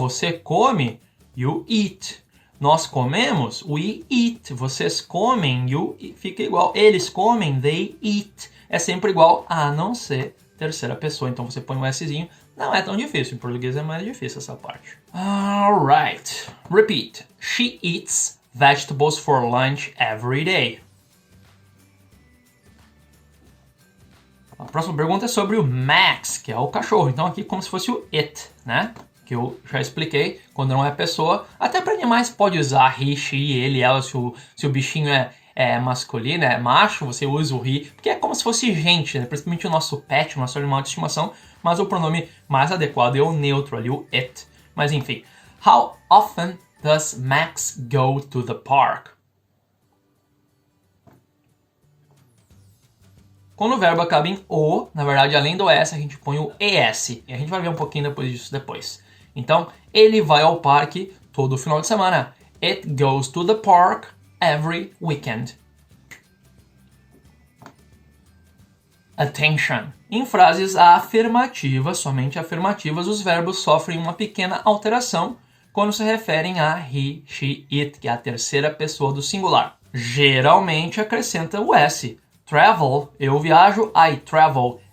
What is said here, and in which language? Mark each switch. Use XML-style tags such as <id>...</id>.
<pt>Você come,</pt> <en>you eat.</en> <pt>Nós comemos,</pt> <en>we eat.</en> <pt>Vocês comem,</pt> <en>you eat.</en> <pt>Fica igual. Eles comem,</pt> <en>they eat.</en> <pt>É sempre igual, a não ser terceira pessoa. Então você põe um Szinho. Não é tão difícil, em português é mais difícil essa parte.</pt> <en>Alright. Repeat. She eats vegetables for lunch every day.</en> <pt>A próxima pergunta é sobre o Max, que é o cachorro. Então aqui como se fosse o it, né? Que eu já expliquei, quando não é pessoa. Até para animais pode usar he, she, ele, ela, se o bichinho é masculino, é macho, você usa o he, porque é como se fosse gente, né? Principalmente o nosso pet, o nosso animal de estimação, mas o pronome mais adequado é o neutro ali, o it. Mas enfim,</pt> <en>how often does Max go to the park?</en> <pt>Quando o verbo acaba em o, na verdade, além do S, a gente põe o ES. E a gente vai ver um pouquinho depois disso depois. Então, ele vai ao parque todo final de semana.</pt> <en>It goes to the park every weekend. Attention.</en> <pt>Em frases afirmativas, somente afirmativas, os verbos sofrem uma pequena alteração quando se referem a he, she, it, que é a terceira pessoa do singular. Geralmente acrescenta o S. Travel, eu viajo,</pt> <en>I travel.</en>